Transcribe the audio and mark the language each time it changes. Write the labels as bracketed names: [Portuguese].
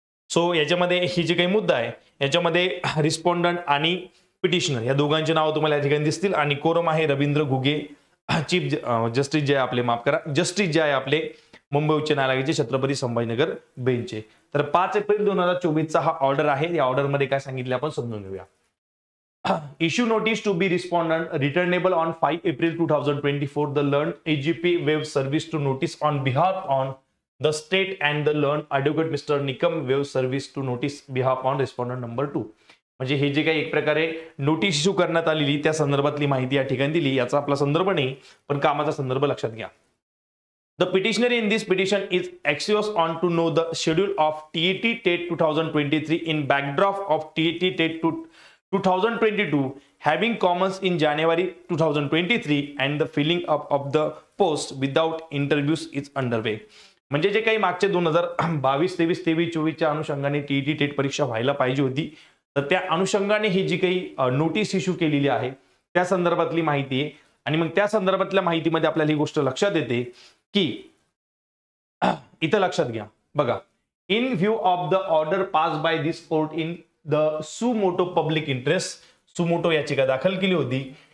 [Marathi] So याच्यामध्ये ही जी काही मुद्दा आहे याच्यामध्ये रिस्पॉन्डंट आणि पिटिशनर या दोघांची नावं तुम्हाला या ठिकाणी दिसतील आणि कोरम आहे Ravindra Ghuge, chief justice J आहे आपले, माफ करा, जस्टिस जे आहे आपले मुंबई उच्च न्यायालयाचे छत्रपती संभाजीनगर बेंचचे. तर 5 एप्रिल 2024 चा हा ऑर्डर आहे. या ऑर्डर मध्ये काय सांगितले आपण समजून घेऊया. [English] Issue notice to be respondent returnable on 5 April 2024. The learned AGP waive service to notice on behalf on the state and the learned advocate Mr. Nikam waive service to notice behalf on respondent number 2. [Marathi] म्हणजे हे जे काही एक प्रकारे notice issue करण्यात आलेली त्या संदर्भातली माहिती या ठिकाणी दिली. याचा आपला संदर्भ नाही पण कामाचा संदर्भ लक्षात घ्या. [English] The petitioner in this petition is anxious on to know the schedule of TET TET 2023 in backdrop of TET TET 2022 having commenced in January 2023 and the filling up of the post without interviews is underway. [Marathi] म्हणजे जे काही मागचे 2022, 23, 24 च्या अनुषंगाने TET TET परीक्षा व्हायला पाहिजे होती तर त्या अनुषंगाने ही जी काही नोटीस इश्यू केलेली आहे त्या संदर्भातली माहिती आहे. आणि मग त्या संदर्भातल्या माहितीमध्ये आपल्याला ही गोष्ट लक्षात येते की इथं लक्षात घ्या बघा, [English] in view of the order pass by this court in the suo motu public interest, [Marathi] suo motu याचिका दाखल केली होती.